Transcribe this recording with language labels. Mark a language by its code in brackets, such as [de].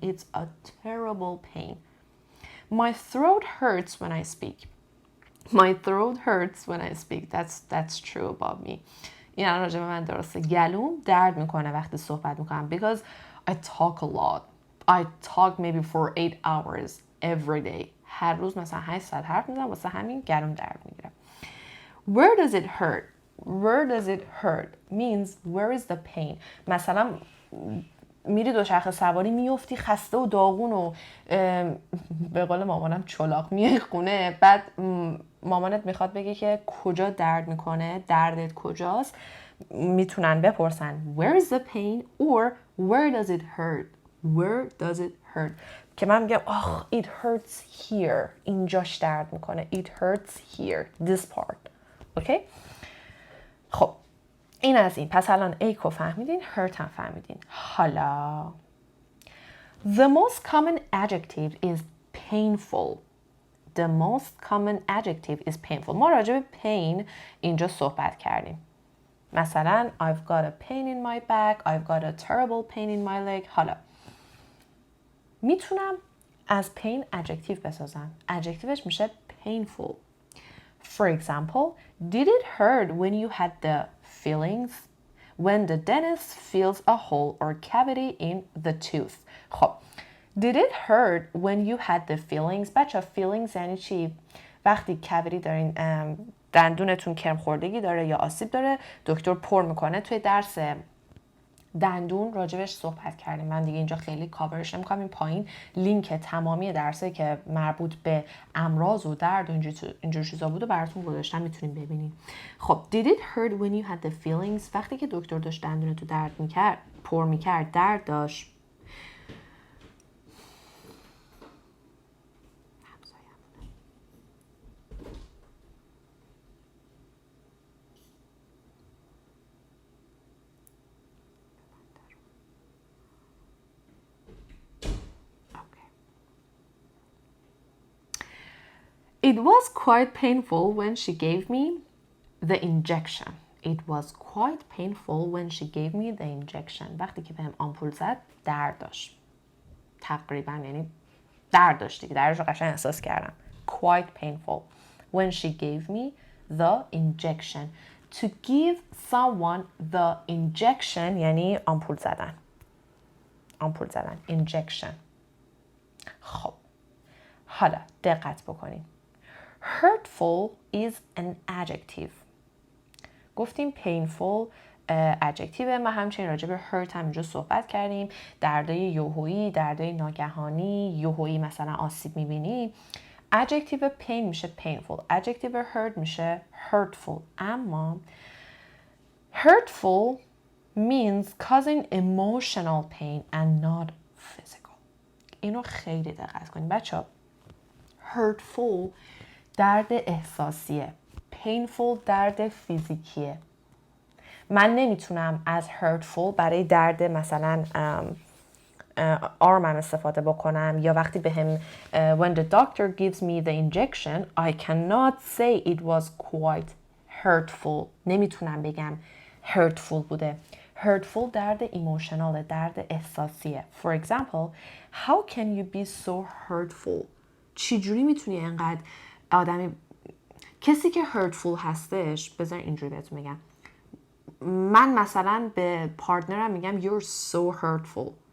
[en] It's a terrible pain. My throat hurts when I speak. My throat hurts when I speak. That's true about me. [fa] این راجع به من درسته. گلوم درد میکنه وقتی صحبت میکنم [en] because I talk a lot. I talk maybe for 8 hours every day. [fa] هر روز مثلا 8 ساعت حرف میزنم واسه همین گلوم درد میگیره. [en] Where does it hurt? Where does it hurt means where is the pain. [fa] مثلا میری دوچرخه سواری میفتی خسته و داغون و به قول مامانم چلاق میای خونه، بعد مامانت میخواد بگه که کجا درد میکنه، دردت کجاست، میتونن بپرسن [en] where is the pain or where does it hurt. Where does it hurt [fa] که من میگم [en] it hurts here. [fa] اینجاش درد میکنه. [en] It hurts here. This part. [fa] اوکی؟ خب این از این. پس الان ایکو فهمیدین، hurt هم فهمیدین. [en] حالا the most common adjective is painful. The most common adjective is painful. [fa] ما راجع به pain اینجا صحبت کردیم. [en] مثلا I've got a pain in my back. I've got a terrible pain in my leg. [fa] حالا میتونم از pain adjective بسازم. adjectiveش میشه painful. [en] For example, did it hurt when you had the feelings? When the dentist feels a hole or cavity in the tooth. خب did it hurt when you had the feelings? [fa] بچه feelings یعنی چی؟ وقتی cavity دارین دندونتون کرم خوردگی داره یا آسیب داره، دکتر پر میکنه. توی درس دندون راجبش صحبت کردیم. من دیگه اینجا خیلی کاورش نمی‌کنم. این پایین لینک تمامی درسایی که مربوط به امراض و درد و اینجور چیزا بود و براتون گذاشتم، میتونین ببینین. خب [en] did it hurt when you had the feelings؟ [fa] وقتی که دکتر داشت دندونتو درد میکرد، پر میکرد، درد داشت. [en] It was quite painful when she gave me the injection. It was quite painful when she gave me the injection. [fa] وقتی که بهم آمپول زد درد داشت. تقریبا یعنی درد داشت دیگه. دردش رو قشنگ احساس کردم. [en] Quite painful when she gave me the injection. To give someone the injection [fa] یعنی آمپول زدن. آمپول زدن. Injection. خب حالا دقت بکنین. [en] Hurtful is an adjective. گفتیم painful adjective. [fa] ما همچنین راجع به hurt هم اینجا صحبت کردیم. دردای یهویی، دردای ناگهانی، یهویی مثلا آسیب میبینی. [en] adjective pain میشه painful. adjective hurt میشه hurtful. اما hurtful means causing emotional pain and not physical. [fa] اینو خیلی دقت کنید بچه ها. hurtful درد احساسیه. painful درد فیزیکیه. من نمیتونم از hurtful برای درد مثلا [en] are [fa] من استفاده بکنم، یا وقتی به هم [en] when the doctor gives me the injection I cannot say it was quite hurtful. [fa] نمیتونم بگم hurtful بوده. hurtful درد ایموشنال، درد احساسیه. [en] For example, how can you be so hurtful؟ [fa] چجوری میتونی انقدر آدمی، کسی که hurtful هستش، بذار اینجوری بهتون میگم، من مثلا به پارتنرم میگم [en] you're so hurtful.